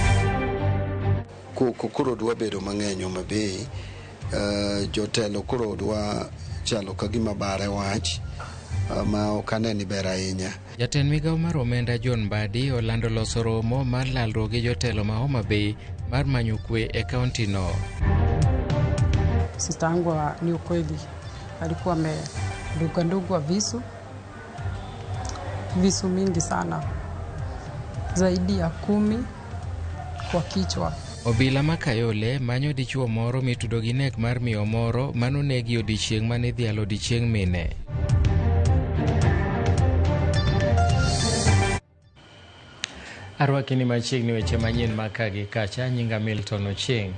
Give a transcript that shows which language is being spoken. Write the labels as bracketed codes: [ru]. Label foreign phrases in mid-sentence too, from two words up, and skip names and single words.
[luo] Koro dwa bedo mang'eny Homa Bay, jotelo koro dwa chalo ka gima bare wach ma ok ane ni ber ahinya. Jatend migawo mar omenda John Mbadi olando loso romo mar lalruok gi jotelo ma Homa Bay mar manyo kwe e kaunti no. [sw] Sista yangu ni ukweli alikuwa amedungwa visu mingi sana, zaidi ya 10 kwa kichwa. [luo] Obila ma Kayole manyo dichuo moro mitudo gi nek mar miyo moro manonegi odiechieng' mane dhialo odiechieng' mine. Arwakini machiegni weche manyien maka gi kacha. Nyinga Milton Ochieng'.